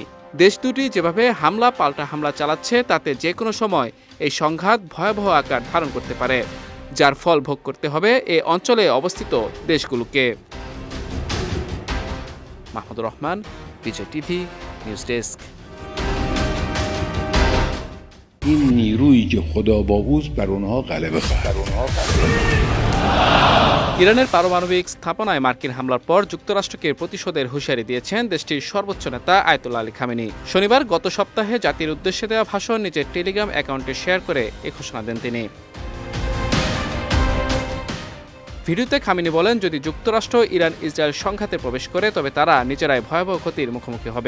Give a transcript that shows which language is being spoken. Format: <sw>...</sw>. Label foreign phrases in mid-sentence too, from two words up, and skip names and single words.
<bn>দেশ দুটি যেভাবে হামলা পাল্টা হামলা চালাচ্ছে, তাতে যে কোনো সময় এই সংঘাত ভয়াবহ আকার ধারণ করতে পারে, যার ফল ভোগ করতে হবে এই অঞ্চলে অবস্থিত দেশগুলোকে। মাহমুদুর রহমান, বিজয় টিভি, নিউজ ডেস্ক।</bn> <fa>این نیرویی که خدا باهوست بر اونها غلبه خواهد.</fa> <bn>ইরানের পারমাণবিক স্থাপনায় মার্কিন হামলার পর যুক্তরাষ্ট্রকে প্রতিশোধের হুঁশিয়ারি দিয়েছেন দেশটির সর্বোচ্চ নেতা আয়াতুল্লাহ আলী খামেনি। শনিবার গত সপ্তাহে জাতির উদ্দেশ্যে দেওয়া ভাষণ নিজের টেলিগ্রাম অ্যাকাউন্টে শেয়ার করে এ ঘোষণা দেন তিনি। ভিডিওতে খামেনি বলেন, যদি যুক্তরাষ্ট্র ইরান ইসরায়েল সংঘাতে প্রবেশ করে তবে তারা নিজেরাই ভয়াবহ ক্ষতির মুখোমুখি হবে।</bn>